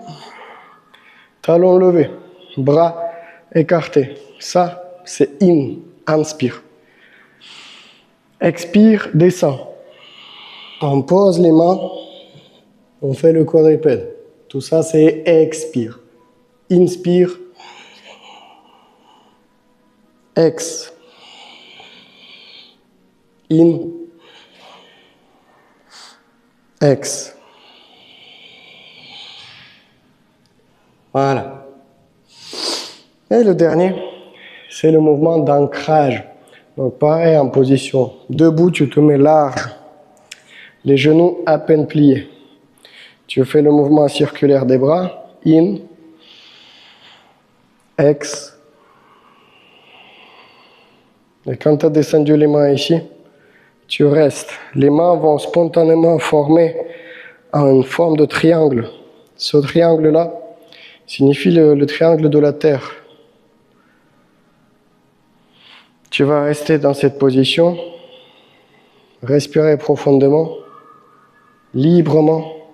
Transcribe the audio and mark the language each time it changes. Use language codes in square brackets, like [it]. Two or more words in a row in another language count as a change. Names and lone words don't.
[fr] Talons levés. Bras écartés. Ça, c'est in. Inspire. Expire, descend. On pose les mains. On fait le quadrupède. Tout ça, c'est expire. Inspire. Ex. In. Ex. Voilà. Et le dernier, c'est le mouvement d'ancrage. Donc pareil, en position debout, tu te mets large. Les genoux à peine pliés. Tu fais le mouvement circulaire des bras. In. Ex. Et quand tu as descendu les mains ici, tu restes. Les mains vont spontanément former une forme de triangle. Ce triangle-là signifie le triangle de la Terre. Tu vas rester dans cette position, respirer profondément, librement.